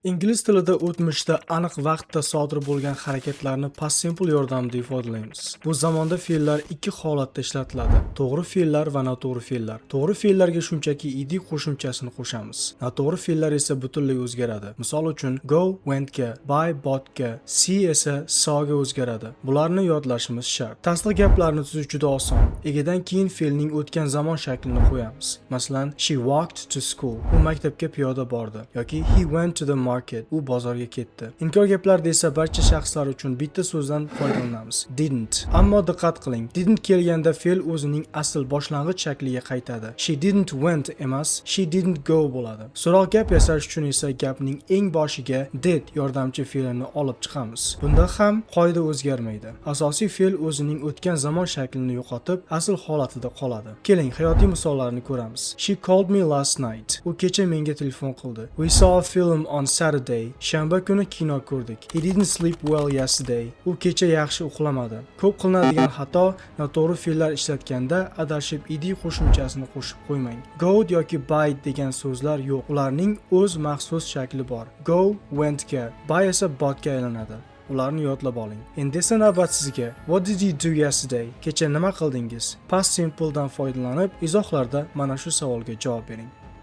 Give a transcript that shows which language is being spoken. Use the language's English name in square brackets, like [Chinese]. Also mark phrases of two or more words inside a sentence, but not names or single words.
[Uzbek] Ingliz tilida o'tmishda aniq vaqtda sodir bo'lgan harakatlarni [English] past simple [Uzbek] yordamida ifodalaymiz. Bu zamonda fe'llar ikki holatda ishlatiladi: to'g'ri fe'llar va noto'g'ri fe'llar. To'g'ri fe'llarga shunchaki ed qo'shimchasini qo'shamiz. Noto'g'ri fe'llar esa butunlay o'zgaradi. Misol uchun [English] go went [Uzbek] ga, [English] buy bought [Uzbek] ga, see esa saw ga o'zgaradi. Bularni yodlashimiz shart. Tasdiq gaplarni tuzish juda oson. Egadan keyin fe'lning o'tgan zamon shaklini qo'yamiz. Masalan, [English] she walked to school. [Uzbek] U maktabga piyoda bordi yoki [English] he went to the market. [Uzbek] U bozorga ketdi. Inkor gaplarda esa barcha shaxslar uchun bitta so'zdan foydalanamiz: didn't. Ammo diqqat qiling, didn't kelganda fe'l o'zining asl boshlang'ich shakliga qaytadi. [English] She didn't went [Uzbek] emas, [English] she didn't go [Uzbek] bo'ladi. So'roq gap yasash uchun esa gapning eng boshiga did yordamchi fe'lini olib chiqamiz. Bunda ham qoida o'zgarmaydi. Asosiy fe'l o'zining o'tgan zamon shaklini yo'qotib, asl holatida qoladi. Keling, hayotiy misollarni ko'ramiz. [English] She called me last night. [Uzbek] U kecha menga telefon qildi. [English] We saw a film on Saturday. [Uzbek] Shanba kuni kino ko'rdik. [English] He didn't sleep well yesterday. [Uzbek] U kecha yaxshi uxlamadi. Ko'p qilinadigan xato: noto'g'ri fe'llar ishlatganda adashib ed qo'shimchasini qo'shib qo'ymang. Go yoki buy degan so'zlar yo'q. Ularning o'z maxsus shakli bor. Go went ga, buy esa bought ga aylanadi. Ularni yodlab oling. Endi esa navbat sizga. [English] What did you do yesterday? [Uzbek] Kecha nima qildingiz? [English] Past simple [Uzbek] dan foydalanib izohlarda mana shu savolga javob bering.